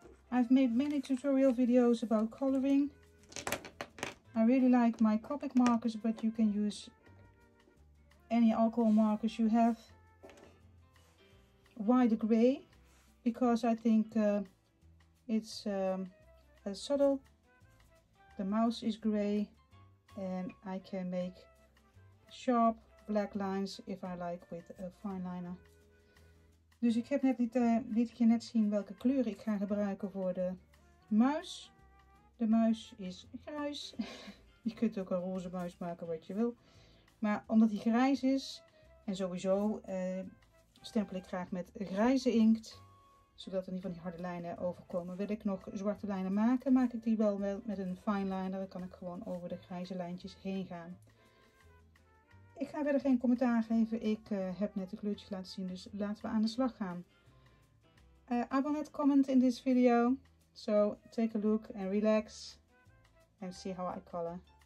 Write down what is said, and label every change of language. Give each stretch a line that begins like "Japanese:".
English: I've made many tutorial videos about coloring. I really like my Copic markers, but you can use any alcohol markers you have. Why the gray? Because I think it's subtle. The mouse is gray and I can make sharp black lines if I like with a fine liner.
Dutch: Dus ik heb net liet ik je net zien welke kleuren ik ga gebruiken voor de muis. De muis is grijs. Je kunt ook een roze muis maken wat je wil. Maar omdat hij grijs is en sowieso stempel ik graag met grijze inkt, zodat er niet van die harde lijnen overkomen. Wil ik nog zwarte lijnen maken, maak ik die wel met een fine liner. Dan kan ik gewoon over de grijze lijntjes heen gaan. Ik ga verder geen commentaar geven. Ik heb net de kleurtjes laten zien, dus laten we aan de slag gaan.
English: I will not comment in this video, so take a look and relax and see how I color.